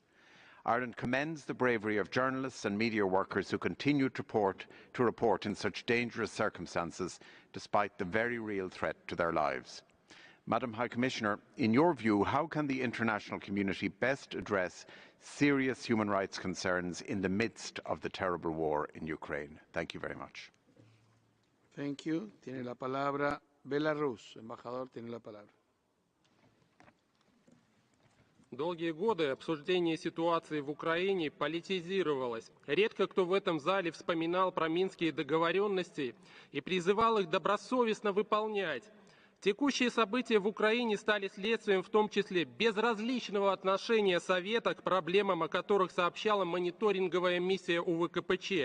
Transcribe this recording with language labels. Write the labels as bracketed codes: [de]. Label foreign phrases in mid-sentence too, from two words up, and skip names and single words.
[en] Ireland commends the bravery of journalists and media workers who continue to report in such dangerous circumstances despite the very real threat to their lives. Madam High Commissioner, in your view, how can the international community best address serious human rights concerns in the midst of the terrible war in Ukraine? Thank you very much. Thank you. [es] Tiene la palabra Belarus. Embajador, tiene la palabra. [ru] Долгие годы обсуждение ситуации в Украине политизировалось. Редко кто в этом зале вспоминал про минские договоренности и призывал их добросовестно выполнять. Текущие события в Украине стали следствием в том числе безразличного отношения Совета к проблемам, о которых сообщала мониторинговая миссия УВКПЧ.